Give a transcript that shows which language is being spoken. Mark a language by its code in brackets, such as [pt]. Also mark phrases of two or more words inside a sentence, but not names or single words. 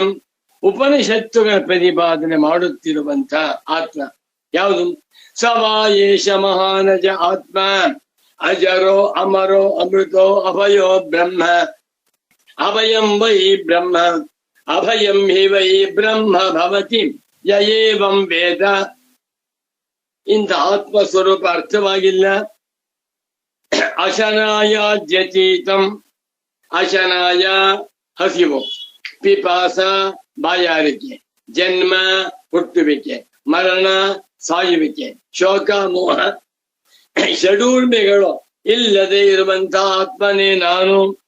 [kn] ಉಪನಿಷತ್ತುಗಳ ಪ್ರತಿಪಾದನೆ ಮಾಡುತ್ತಿರುವಂತ ಆತ್ಮ ಯಾವುದು? [sa] ಸವಾ ಏಷ ಮಹಾನಜ ಆತ್ಮ ಅಜರೋ ಅಮರೋ ಅಮೃತೋ ಅಭಯೋ ಬ್ರಹ್ಮ. ಅಭಯಂ ವೈ ಬ್ರಹ್ಮ ಅಭಯಂ ಹಿ ವೈ ಬ್ರಹ್ಮ ಭವತಿ ಯ ಏವಂ ವೇದ. [kn] ಇಂಥ ಆತ್ಮಸ್ವರೂಪ ಅರ್ಥವಾಗಿಲ್ಲ. ಅಶನಾಯಾದ್ಯತೀತಂ, ಅಶನಾಯ ಹಸಿವು, ಪಿಪಾಸ ಬಾಯಾರಿಕೆ, ಜನ್ಮ ಹುಟ್ಟುವಿಕೆ, ಮರಣ ಸಾಯುವಿಕೆ, ಶೋಕ ಮೋಹ ಷಡೂರ್ಮಿಗಳು ಇಲ್ಲದೆ ಇರುವಂತಹ ಆತ್ಮನೇ ನಾನು.